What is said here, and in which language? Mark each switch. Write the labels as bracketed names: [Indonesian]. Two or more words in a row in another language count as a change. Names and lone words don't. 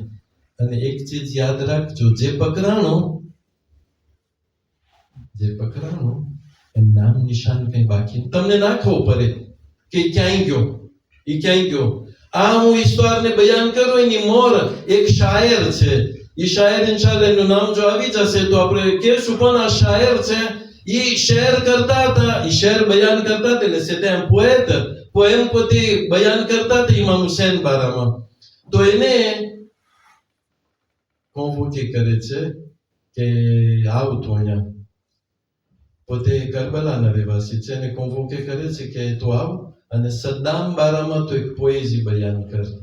[Gujarati] અને એક ચીજ યાદ રાખજો, જે પકડાણો એનું નામ નિશાન કઈ બાકી તમને ના ખબર પડે કે ક્યાંય ગયો. આ હું ઈશ્વરને બયાન કરું એની મોર એક શાયર છે. એ શાયર ઇન્શાઅલ્લાહ એનું નામ જો આવી જશે તો આપણે કહેશું, પણ આ શાયર છે, એ શેર કરતા હતા, એ શેર બયાન કરતા હતા, એટલે [French] c'était un poète, [Gujarati] પોએમ પોતે બયાન કરતા હતા ઇમામ હુસૈન બારામાં. તો એને કોન્વોકે કરે છે કે આવ તો અહીંયા, પોતે કરબલાના રહેવાસી છે, અને કોન્વોકે કરે છે કે તો આવ અને સદ્દામ બારામાં તો એક પોએઝી બયાન કર.